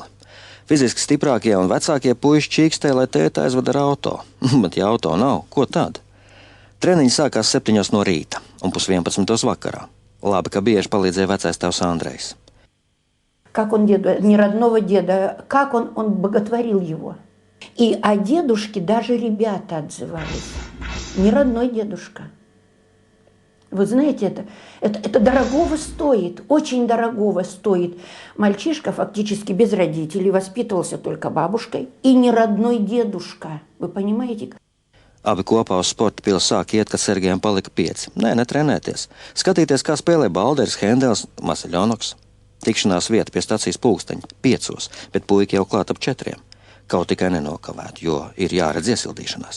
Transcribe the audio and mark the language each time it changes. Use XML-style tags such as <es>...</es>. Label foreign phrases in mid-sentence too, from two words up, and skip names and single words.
<lv>Fiziski stiprākie un vecākie puiši čīkstē, lai tēta aizvada ar auto. Bet ja auto nav, ko tad? Treniņi sākās 7 no rīta un 10:30 vakarā. Labi, ka bieži palīdzēja vecais tēvs Andrejs.</lv> <ru>Как он деда, не родного деда, как он боготворил его. И о дедушке даже ребята отзывались. Не родной дедушка. Вы знаете, это дорогого стоит, очень дорогого стоит. Мальчишка фактически без родителей, воспитывался только бабушкой, и не родной дедушка. Вы понимаете?</ru> <lv>Abi kopā uz sporta pili sāk iet, kad Sergejam palika 5. Nē, netrenēties. Skatīties, kā spēlē Balderis, Hendels, Masaļonoks. Tikšanās vieta pie stacijas pulksteņa 5, bet puiki jau klāt ap 4. Kaut tikai nenokavētu, jo ir jāredz iesildīšanās.</lv>